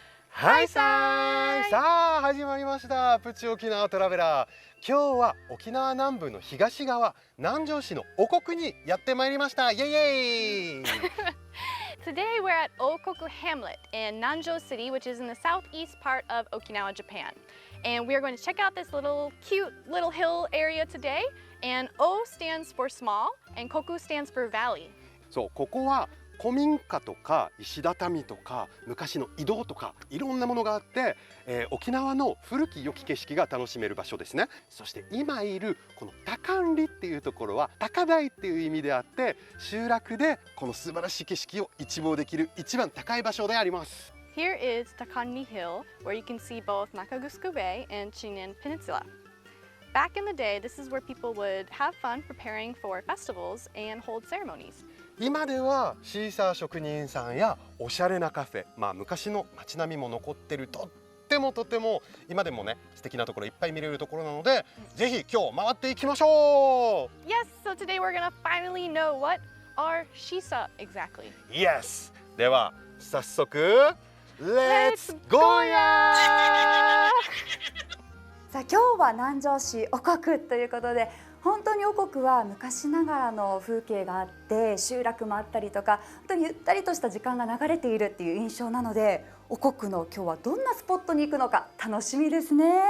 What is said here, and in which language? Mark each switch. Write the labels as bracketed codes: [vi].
[ja] はいさあ始まりました、プチ沖縄トラベラー。今日は沖縄南部の東側、南城市のお国にやってまいりました。イエイイエイ [en] Today we're at Okoku Hamlet in Nanjo City, which is in the southeast part of Okinawa, Japan. And we are going to check out this cute little hill area today. And O stands for small and Koku stands for valley. [ja] そう、ここは古民家とか石畳とか昔の井戸とかいろんなものがあって、沖縄の古き良き景色が楽しめる場所ですね。そして今いるこの高里っていうところは高台っていう意味であって、集落でこの素晴らしい景色を一望できる一番高い場所であります。 [en] Here is Takani Hill, where you can see both Nakagusku Bay and Chinen Peninsula. Back in the day, this is where people would have fun preparing for festivals and hold ceremonies. [ja] 今ではシーサー職人さんやおしゃれなカフェ、昔の街並みも残ってる、とっても今でもね素敵なところいっぱい見れるところなので、ぜひ今日回っていきましょう。 [en] Yes, so today we're gonna finally know what are shisa exactly. Yes! [ja] では早速 [en] Let's go [ja] やさあ、今日は南城市お国ということで、本当にお国は昔ながらの風景があって、集落もあったりとか、本当にゆったりとした時間が流れているっていう印象なので、お国の今日はどんなスポットに行くのか楽しみですね。